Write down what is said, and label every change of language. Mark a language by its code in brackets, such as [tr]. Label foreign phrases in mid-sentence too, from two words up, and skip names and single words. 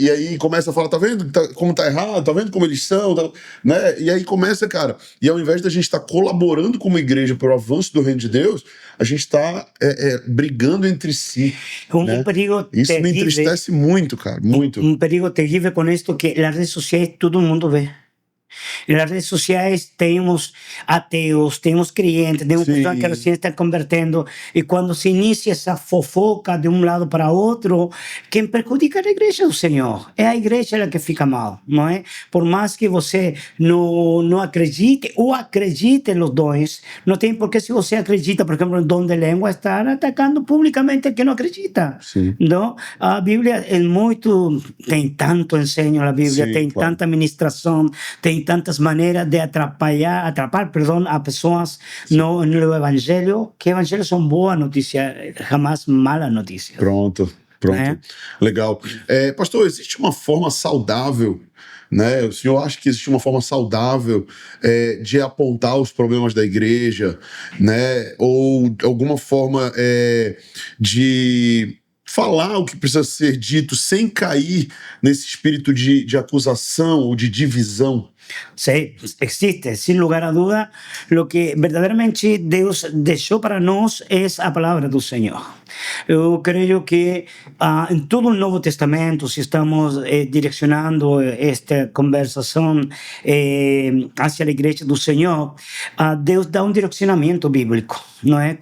[pt] E aí começa a falar, tá vendo como tá errado, tá vendo como eles são, né? E aí começa, cara, e ao invés da gente estar colaborando como igreja para o avanço do reino de Deus, a gente está brigando entre si. Né? Perigo Isso me entristece muito, cara, muito. Perigo terrível com isto que nas redes sociais todo mundo vê. [es] En las redes sociales tenemos ateos, tenemos creyentes, tenemos personas que recién están convirtiendo, y cuando se inicia esa fofoca de un lado para otro, quien perjudica a la iglesia del Señor, es a iglesia la que fica mal, ¿no es? Por más que você no acredite o acredite en los dones, no tem por qué, si você acredita, por ejemplo, en el don de lengua, estar atacando públicamente al que no acredita, ¿no? A Biblia es muy, tem tanto enseño la Biblia, [pt] tem tanta administración, tem tantas maneiras de atrapar, a pessoas no evangelho, que evangelho são boas notícias, jamais malas notícias. Pronto. Legal. Pastor, existe uma forma saudável, né? O senhor acha que existe uma forma saudável de apontar os problemas da igreja, né? Ou alguma forma de falar o que precisa ser dito sem cair nesse espírito de acusação ou de divisão? [es] Sí, existe, sin lugar a duda. Lo que verdaderamente Dios dejó para nosotros es la palabra del Señor. Yo creo que en todo el Nuevo Testamento, si estamos direccionando esta conversación hacia la iglesia del Señor, Dios da un direccionamiento bíblico, ¿no es?